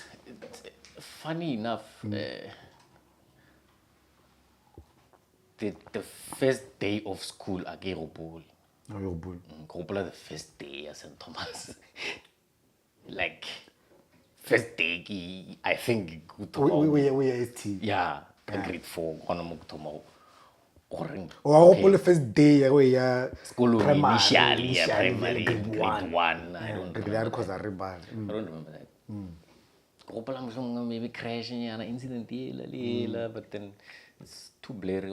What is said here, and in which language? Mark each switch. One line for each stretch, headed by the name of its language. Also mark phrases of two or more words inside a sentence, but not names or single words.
English: Funny enough, the first day of school I get Robol. Oh, your boy. The first day at St. Thomas. Like first day, I think We are ST. yeah,
Northern Sotho: grade 4 gona mo thomo.
English: Oh, the first day we are school primary, primary grade 1. I don't remember that. Maybe crashing incident but then it's too blurry.